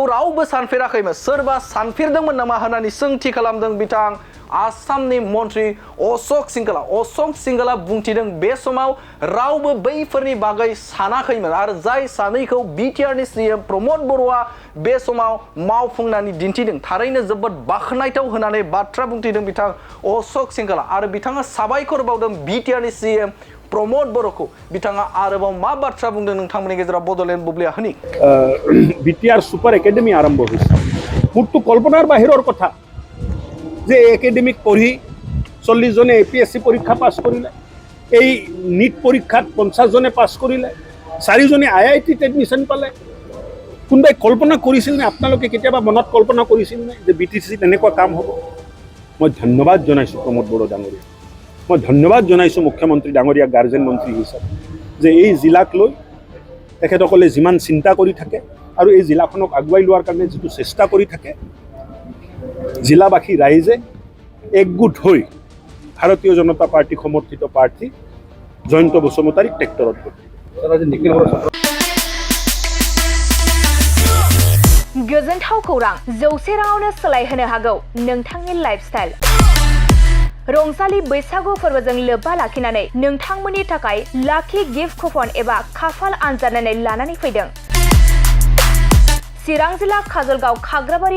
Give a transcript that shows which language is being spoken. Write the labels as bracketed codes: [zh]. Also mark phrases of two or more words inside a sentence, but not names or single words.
[brx] रावबो सानफेराखैमोन सोरबा सानफेरदोंमोन नामा होननानै सोंथि खालामदों बिथां आसामनि मन्त्रि अशोक सिंहाला बुंथिदों बे समाव रावबो बैफोरनि बागै सानाखैमोन आरो जाय सानैखौ बिटिआरनि सीएम प्रमोद बर'आ बे समाव मावफुंनानै दिन्थिदों थारैनो जोबोद बाखनायथाव होननानै बाथ्रा बुंथिदों बिथां अशोक सिंहाला आरो बिथाङा साबायखर बावदों बिटिआरनि सीएम प्रमोद बर'खौ बिथाङा आरोबाव मा बाथ्रा बुंदों नोंथांमोननि गेजेराव बडलेण्ड बुब्लिया होनि [as] बिटिआर सुपार एकाडेमी आरम्भ হৈছে মোৰটো কল্পনাৰ বাহিৰৰ কথা যে একাডেমিক পঢ়ি 40 জনে এপিএসসি পৰীক্ষা পাস কৰিলে এই नीट পৰীক্ষাত 50 জনে পাস কৰিলে 4 জনে আইআইটিত এডমিশন পালে কোনবাই কল্পনা কৰিছিল নে আপোনালোকে কেতিয়াবা মনত কল্পনা কৰিছিল নে যে বিটিসিত এনেকুৱা কাম হ'ব মই ধন্যবাদ জনাইছো প্ৰমোদ বড়ো ডাঙৰীয়া মই ধন্যবাদ জনাইছো মুখ্যমন্ত্ৰী ডাঙৰীয়া গাৰ্জেন মন্ত্ৰী হিচাপে যে এই জিলাক লৈ তেখেতসকলে যিমান চিন্তা কৰি থাকে আৰু এই জিলাখনক আগুৱাই লোৱাৰ কাৰণে যেটো চেষ্টা কৰি থাকে জিলাবাসী ৰাইজে একগোট হৈ ভাৰতীয় জনতা পাৰ্টি সমৰ্থিত প্ৰাৰ্থী জয়ন্ত বসুমতাৰীক ট্ৰেক্টৰত [brx] गोजोनथाव खौरां 100 राङावनो सोलायहोनो हागौ नोंथांनि लाइफस्टाइल रंजालि बैसागु फोरबोजों लोब्बा लाखिनानै नोंथांमोननि थाखाय लाखि गिफ्ट कुपन एबा खाफाल आनजादनानै लानानै फैदों चिरां जिल्ला काजलगाव खाग्राबारि